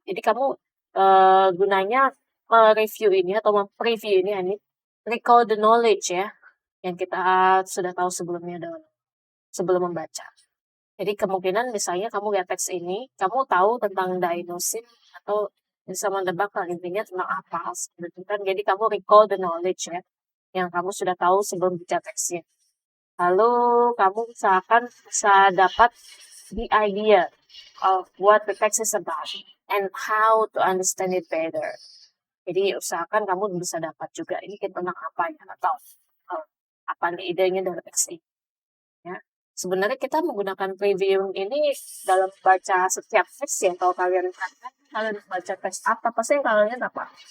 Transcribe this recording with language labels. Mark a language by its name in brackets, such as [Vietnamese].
[Indonesian] Jadi kamu gunanya mereview ini atau preview ini [English] recall the knowledge [Indonesian] ya yang kita sudah tahu sebelumnya sebelum membaca. Jadi kemungkinan misalnya kamu lihat teks ini, kamu tahu tentang diagnosis atau bisa menebak lah intinya tentang apa seperti kan. Jadi kamu [English] recall the knowledge [Indonesian] ya yang kamu sudah tahu sebelum baca teksnya. Lalu kamu misalkan bisa dapat [English] the idea of what the text is about and how to understand it better. [Indonesian] Jadi usahakan kamu bisa dapat juga ini tentang apa ya atau apa nih idenya dari teks ini. Ya. Sebenarnya kita menggunakan previewing ini dalam baca setiap teks ya. Kalau kalian perhatikan, kalian baca teks apa, pasti yang kalian lihat apa?